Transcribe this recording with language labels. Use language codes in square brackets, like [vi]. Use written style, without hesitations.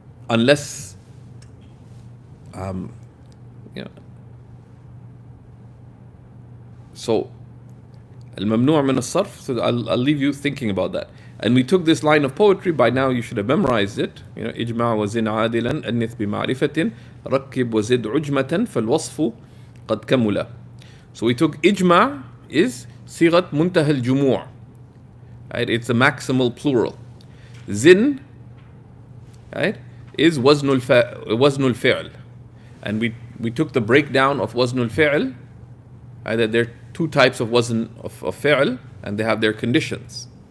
[en] Unless, you know. So, al-mamnu' min al-sarf. So I'll leave you thinking about that. And we took this line of poetry. By now you should have memorized it. You know, [ar] إجمع وزن عادلا أنث بمعرفة ركب وزد عجمة فالوصف قد كمل. [en] So we took ijma is صيغة منتهى الجموع. Right? It's a maximal plural. Zin, right, is وزن الفعل. And we took the breakdown of وزن الفعل. Right, that there are two types of wazn of fi'l, and they have their conditions.